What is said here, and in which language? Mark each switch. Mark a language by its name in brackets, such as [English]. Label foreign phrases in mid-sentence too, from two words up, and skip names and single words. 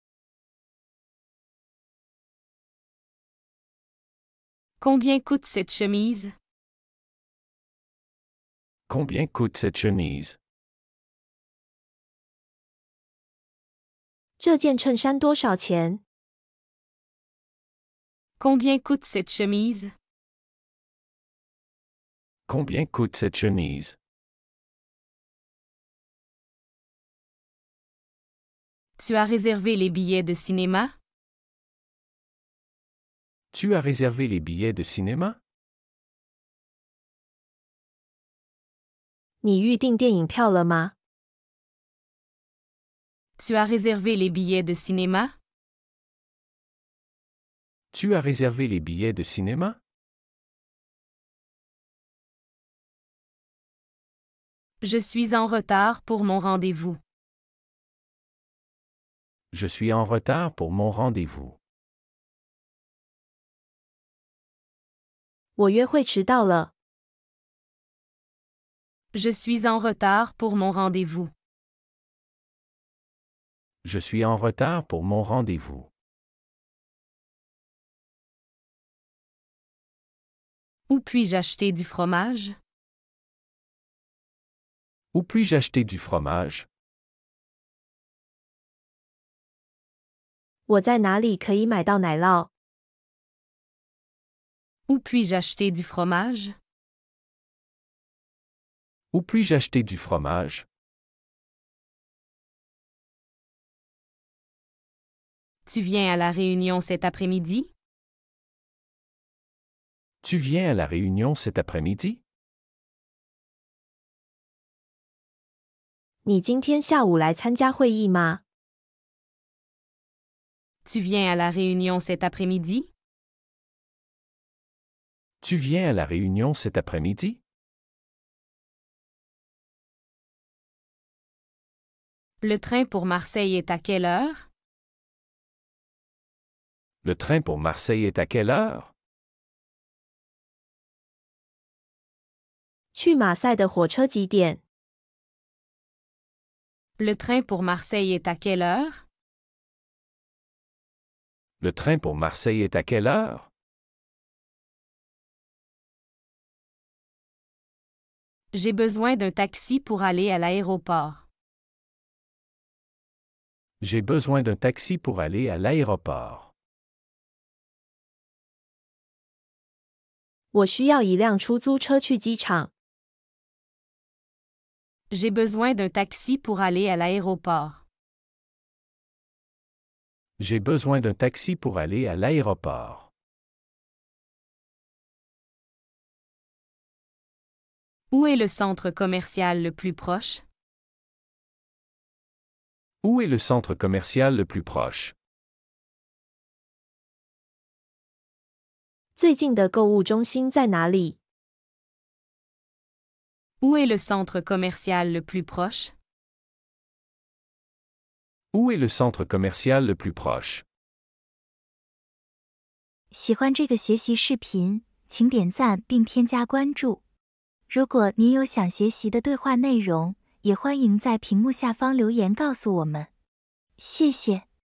[French] Combien coûte cette chemise? Combien coûte cette chemise? [Chinese] 这件衬衫多少钱？ [French] Combien coûte cette chemise? Combien coûte cette chemise? Tu as réservé les billets de cinéma? Tu as réservé les billets de cinéma? [Chinese] 你预订电影票了吗？ [French] Tu as réservé les billets de cinéma? Tu as réservé les billets de cinéma? Je suis en retard pour mon rendez-vous. Je suis en retard pour mon rendez-vous. [Chinese] 我约会迟到了。 [French] Je suis en retard pour mon rendez-vous. Je suis en retard pour mon rendez-vous. Où puis-je acheter du fromage? Où puis-je acheter du fromage? [Chinese] 我在哪里可以买到奶酪？ [French] Où puis-je acheter du fromage? Où puis-je acheter du fromage? Tu viens à la réunion cet après-midi? Tu viens à la réunion cet après-midi? [Chinese] 你今天下午来参加会议吗？ [French] Tu viens à la réunion cet après-midi? Tu viens à la réunion cet après-midi? Le train pour Marseille est à quelle heure? Le train pour Marseille est à quelle heure? [Chinese] 去马赛的火车几点？ [French] Le train pour Marseille est à quelle heure? Le train pour Marseille est à quelle heure? J'ai besoin d'un taxi pour aller à l'aéroport. J'ai besoin d'un taxi pour aller à l'aéroport. [Chinese] 我需要一辆出租车去机场。 [French] J'ai besoin d'un taxi pour aller à l'aéroport. J'ai besoin d'un taxi pour aller à l'aéroport. Où est le centre commercial le plus proche? Où est le centre commercial le plus proche? [Chinese] 最近的购物中心在哪里？ [French] Où est le centre commercial le plus proche? Où est le centre commercial le plus proche? [Chinese] 喜欢这个学习视频，请点赞并添加关注。如果您有想学习的对话内容，也欢迎在屏幕下方留言告诉我们。谢谢。